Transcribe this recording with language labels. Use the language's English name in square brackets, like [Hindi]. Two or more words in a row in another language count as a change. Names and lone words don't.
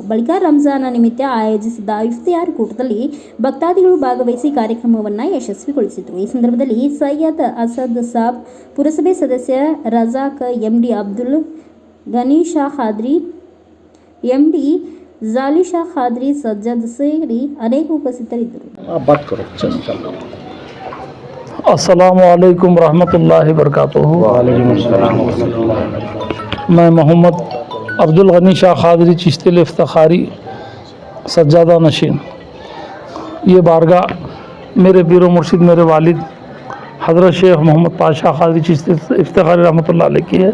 [Kannada] ಬಳಿಕ ರಂಜಾನ ನಿಮಿತ್ತ ಆಯೋಜಿಸಿದ್ದ ಇಫ್ತಿಯಾರ್ ಕೂಟದಲ್ಲಿ ಭಕ್ತಾದಿಗಳು ಭಾಗವಹಿಸಿ ಕಾರ್ಯಕ್ರಮವನ್ನು ಯಶಸ್ವಿಗೊಳಿಸಿದರು. ಈ ಸಂದರ್ಭದಲ್ಲಿ ಸೈಯದ್ ಅಸದ್ ಸಾಬ್, ಪುರಸಭೆ ಸದಸ್ಯ ರಜಾಕ್, ಎಂಡಿ ಅಬ್ದುಲ್ ಗನಿ ಶಾ ಖಾದ್ರಿ, ಎಂಡಿ ಜಾಲಿಶಾ ಖಾದ್ರಿ, ಸಜ್ಜದ್ ಸೇರಿ ಅನೇಕ ಉಪಸ್ಥಿತರಿದ್ದರು. [Arabic] السلام عليكم رحمة الله بركاته. [Hindi] मैं मोहम्मद अब्दुल गनी शाह खादरी चिश्ती इफ्तिखारी सज्जादा नशीन, ये बारगाह मेरे पीरो मुर्शिद मेरे वालिद हज़रत शेख मोहम्मद पाशा खादरी चिश्ती इफ्तिखारी [Arabic] رحمة الله عليه [Hindi] की है।